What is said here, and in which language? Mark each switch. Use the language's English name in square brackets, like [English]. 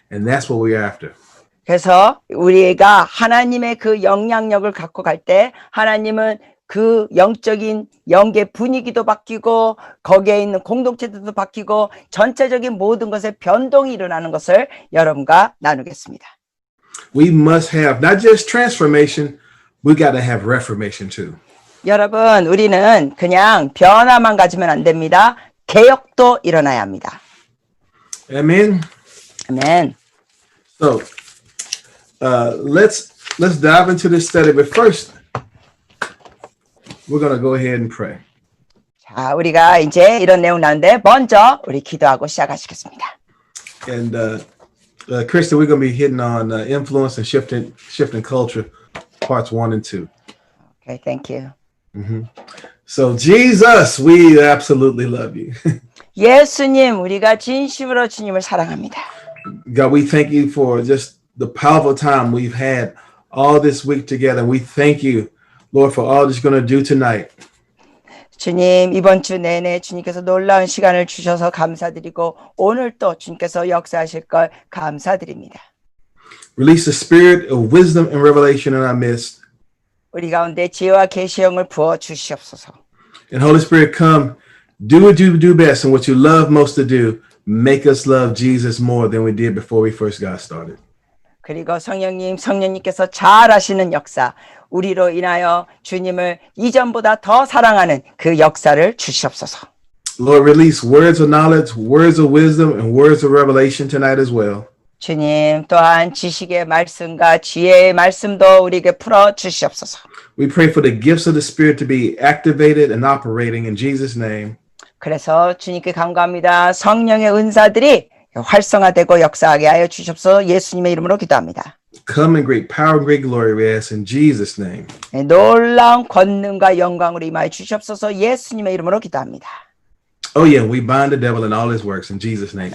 [English] And that's what we're after. [Korean] 그래서 우리가 하나님의 그 영향력을 갖고 갈 때 하나님은 그 영적인 영계 분위기도 바뀌고 거기에 있는 공동체들도 바뀌고 전체적인 모든 것에 변동이 일어나는 것을 여러분과 나누겠습니다. [English] We must have not just transformation, we got to have reformation too. [Korean] 여러분, 우리는 그냥 변화만 가지면 안 됩니다. 개혁도 일어나야 합니다. [English] Amen. [Korean] 아멘. [English] So let's dive into this study, but first we're going to go ahead and pray. [Korean] 자, 우리가 이제 이런 내용 나누는데 먼저 우리 기도하고 시작하시겠습니다. [English] And Kristen, we're going to be hitting on influence and shifting culture, parts 1 and 2. Okay, thank you. So Jesus, we absolutely love you. [Korean] 예수님, 우리가 진심으로 주님을 사랑합니다. [English] God, we thank you for just the powerful time we've had all this week together. We thank you, Lord, for all that you're going to do tonight. [Korean] 주님, 이번 주 내내 주님께서 놀라운 시간을 주셔서 감사드리고 오늘 또 주님께서 역사하실 걸 감사드립니다. [English] Release the spirit of wisdom and revelation in our midst. [Korean] 우리 가운데 지혜와 계시형을 부어 주시옵소서. [English] And Holy Spirit, come, do what you do best and what you love most to do. Make us love Jesus more than we did before we first got started. [Korean] 그리고 성령님께서 잘 하시는 역사, 우리로 인하여 주님을 이전보다 더 사랑하는 그 역사를 주시옵소서. [English] Lord, release words of knowledge, words of wisdom, and words of revelation tonight as well. [Korean] 주님, 또한 지식의 말씀과 지혜의 말씀도 우리에게 풀어 주시옵소서. [English] We pray for the gifts of the Spirit to be activated and operating in Jesus' name. [Korean] 그래서 주님께 간구합니다. 성령의 은사들이 활성화되고 역사하게 하여 주시옵소서. 예수님의 이름으로 기도합니다. [English] Come in great power and great glory, we ask in Jesus' name. [Korean] 놀라운 권능과 영광으로 임하여 주시옵소서. 예수님의 이름으로 기도합니다. [English] Oh yeah, we bind the devil and all his works in Jesus' name.